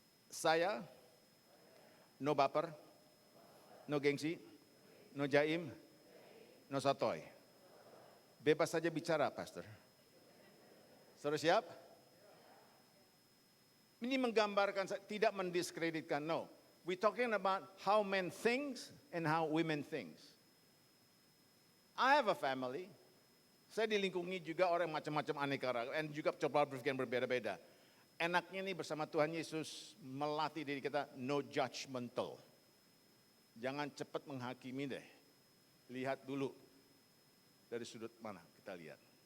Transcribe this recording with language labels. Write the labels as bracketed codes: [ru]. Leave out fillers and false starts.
[id] Saya, no baper, no gengsi, no jaim, no satoy. Bebas saja bicara pastor. Saudara siap? Ini menggambarkan, tidak mendiskreditkan, no. [en] We're talking about how men think and how women think. I have a family. [id] Saya dilingkungi juga orang macam-macam aneka ragam, dan juga coba berpikir berbeda-beda. Enaknya nih bersama Tuhan Yesus melatih diri kita [en] no judgmental. [id] Jangan cepat menghakimi deh. Lihat dulu dari sudut mana kita lihat.